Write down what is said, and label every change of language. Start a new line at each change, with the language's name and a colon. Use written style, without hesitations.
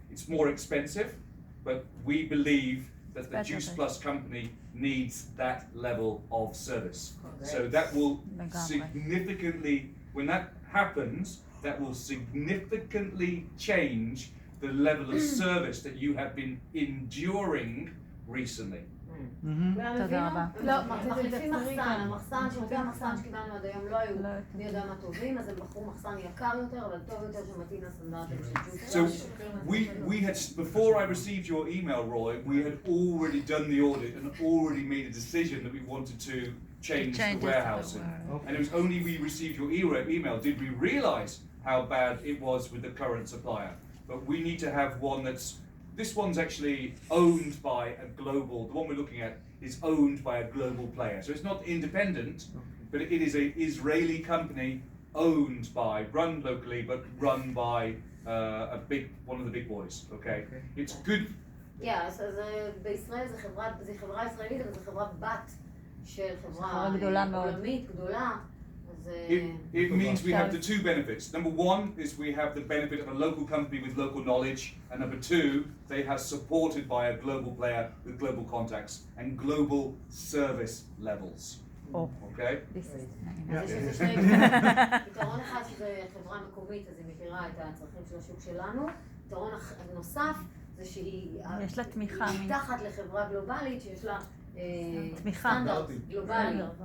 English: It's more expensive, but we believe that the Juice Plus company needs that level of service. So that will significantly, when that happens, that will significantly change the level of service that you have been enduring recently.
Hebrew: תודה רבה. לא, מחליפים מחסן, המחסן שירותי המחסן שקיבלנו עד היום לא היו מי יודע מה טובים, אז הם בחרו מחסן יקר יותר, אבל טוב יותר שמתאים לסטנדרטים של ג'וס.
English: So we had, before I received your email, Roy, we had already done the audit and already made a decision that we wanted to change the warehousing. And it was only we received your email did we realize how bad it was with the current supplier. But we need to have one this one's actually owned by a global, the one we're looking at is owned by a global player. So it's not independent, but it is an Israeli company owned by, run locally, but run by one of the big boys, okay? It's good. Yeah, so
Hebrew: בישראל זה חברה ישראלית, אבל זו חברה בת של חברה עולמית גדולה.
English: It means we have the two benefits. Number one is we have the benefit of a local company with local knowledge, and number two, they are supported by a global player with global contacts and global service levels. Okay?
Hebrew: אז יש לזה שני פתרון אחד שזה חברה מקומית, אז היא מכירה את הצרכים של השוק שלנו. פתרון נוסף זה שהיא מתחת לחברה גלובלית שיש לה סטנדרט גלובלי.